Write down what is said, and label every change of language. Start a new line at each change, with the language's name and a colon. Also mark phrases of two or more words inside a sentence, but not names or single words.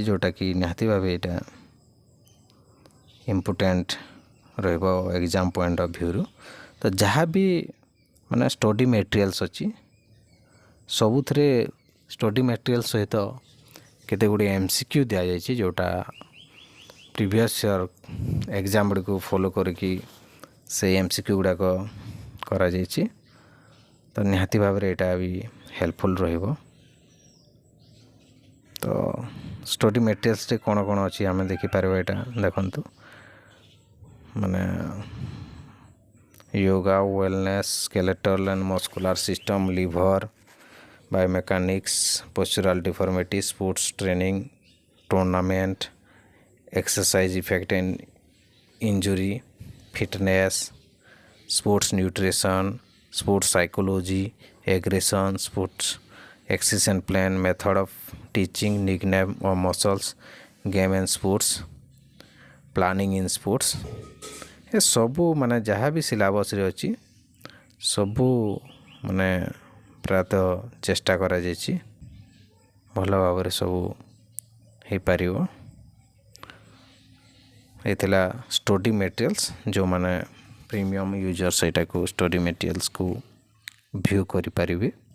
Odia: ଯେଉଁଟାକି ନିହାତି ଭାବେ ଏଇଟା ଇମ୍ପୋର୍ଟାଣ୍ଟ ରହିବ
English: exam point of view
Odia: ତ ଯାହା ବି ମାନେ
English: study materials
Odia: ଅଛି ସବୁଥିରେ
English: study material
Odia: ସହିତ କେତେ ଗୁଡ଼ିଏ MCQ ଦିଆଯାଇଛି ଯେଉଁଟା
English: previous year exam
Odia: ଗୁଡ଼ିକୁ ଫଲୋ କରିକି ସେଇ MCQ ଗୁଡ଼ାକ କରାଯାଇଛି ତ ନିହାତି ଭାବରେ ଏଇଟା ବି ହେଲ୍ପଫୁଲ୍ ରହିବ ତ
English: study materials
Odia: କ'ଣ କ'ଣ ଅଛି ଆମେ ଦେଖିପାରିବା ଏଇଟା ଦେଖନ୍ତୁ ମାନେ yoga
English: wellness skeletal and muscular system liver biomechanics postural deformity sports training tournament exercise effect and injury fitness sports nutrition sports psychology, aggression, sports exercise and plan, method of teaching, nickname or muscles, game and sports, planning in sports।
Odia: ଏ ସବୁ ମାନେ ଯାହା ବି ସିଲାବସ୍ରେ ଅଛି ସବୁ ମାନେ ପ୍ରାୟତଃ ଚେଷ୍ଟା କରାଯାଇଛି ଭଲ ଭାବରେ ସବୁ ହେଇପାରିବ। ଏ ଥିଲା
English: study materials,
Odia: ଯେଉଁମାନେ
English: premium user
Odia: ସେଇଟାକୁ
English: study materials
Odia: ଭ୍ୟୁ କରିପାରିବେ।